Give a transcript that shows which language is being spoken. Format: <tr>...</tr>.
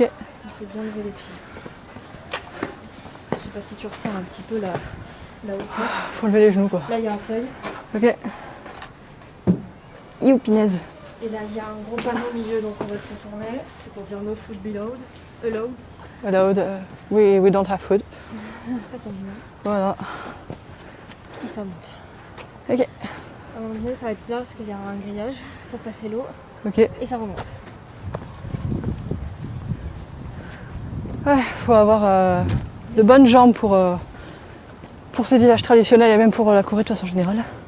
<fr>Il faut bien lever les pieds. Je sais pas si tu ressens un petit peu la hauteur. Faut lever les genoux, quoi. Là, il y a un seuil. Ok. Youpinaise. Et là, il y a un gros panneau au milieu, donc on va se retourner. C'est pour dire</fr> <en>no food allowed. Allowed, we don't have food.</en> <fr>Ça tombe bien. Voilà. Et ça monte. Ok. À un moment donné, ça va être plat parce qu'il y a un grillage pour passer l'eau. Ok. Et ça remonte. Ouais, faut avoir de bonnes jambes pour ces villages traditionnels et même pour la Corée de façon générale.</fr>